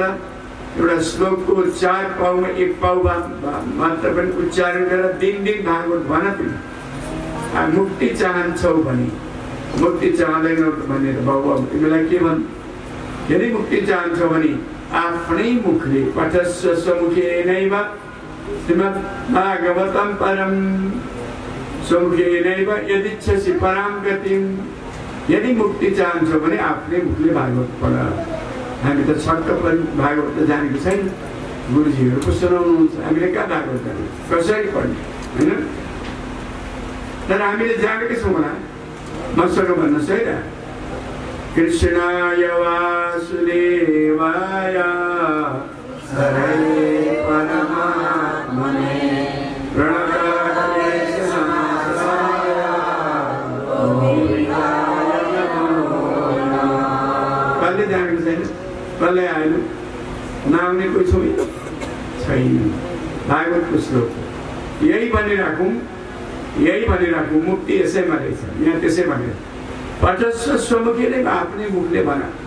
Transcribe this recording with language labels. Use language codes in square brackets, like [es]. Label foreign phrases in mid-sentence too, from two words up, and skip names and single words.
[ne] एउटा श्लोकको 4 पाउमा 1 पाउ मात्र पनि उच्चारण गरेर दिन भागवत भन। तिमी मुक्ति चाहन्छौ भने, मुक्ति चाहँदैनौ भनेर बाबु अब तिमीलाई के भन्? यदि मुक्ति चाहन्छौ भने आफ्नै मुखले [sa] पठस्व स्वमुखेनैव श्रीमद् भागवतं परम स्वमुखेनैव यदिच्छसि परां गतिं। [ne] यदि मुक्ति चाहन्छौ भने आफ्नै मुखले भागवत पढ। हामी त छक्क पनि भागवत त जानेको छैन, गुरुजीहरू को सुनाउनुहुन्छ, हामीले कहाँ भागवत जाने, कसरी पढ्ने होइन? तर हामीले जानेकै छौँ होला। मसँग भन्नुहोस् है त, [sa] कृष्णाय वासुदेवाय हरे परमात्मने प्रणतक्लेशनाशाय गोविन्दाय नमो नमः। [ne] कसले जानेको छैन? कसले आएन? नआउने कोही छैन। भागवतको श्लोक यही भनिराखौँ, यही भनिराखौँ, मुक्ति यसैमा रहेछ। यहाँ त्यसै भनेर [sa] पठस्व स्वमुखेले [ne] आफ्नै मुखले भन।